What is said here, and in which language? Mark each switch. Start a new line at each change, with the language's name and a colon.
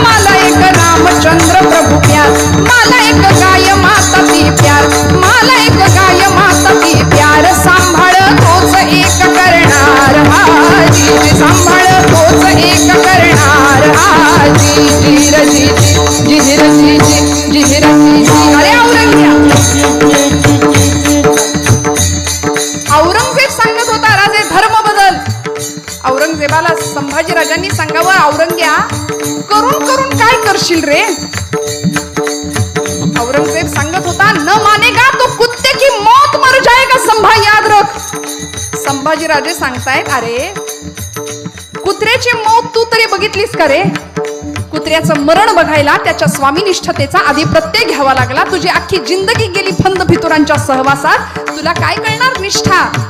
Marathi: मला एक रामचंद्र प्रभू प्यार, मला एक गाय माता ती प्यार, मला एक गाय माता ती प्यार. सांभाळ तोच एक करणार हाजी, सांभाळ तोच एक करणार हाजी. जिहिर जी जिहिर जी जिहिर जी. अरे औरंगजेब सांगत होता राजे धर्म बदल. औरंगजेबाला संभाजीराजांनी सांगावं औरंग्या करून करून काय करशील रे. औरंगजेब सांगत होता
Hindi: न मानेगा तो कुत्ते की मौत मर जाएगा संभा याद रख.
Marathi: संभाजीराजे सांगतायत अरे कुत्र्याची मौत तू तरी बघितलीस का रे. कुत्र्याचं मरण बघायला त्याच्या स्वामीनिष्ठतेचा आधी प्रत्यय घ्यावा लागला. तुझी अख्खी जिंदगी गेली फंद फितुरांच्या सहवासात, तुला काय कळणार निष्ठा.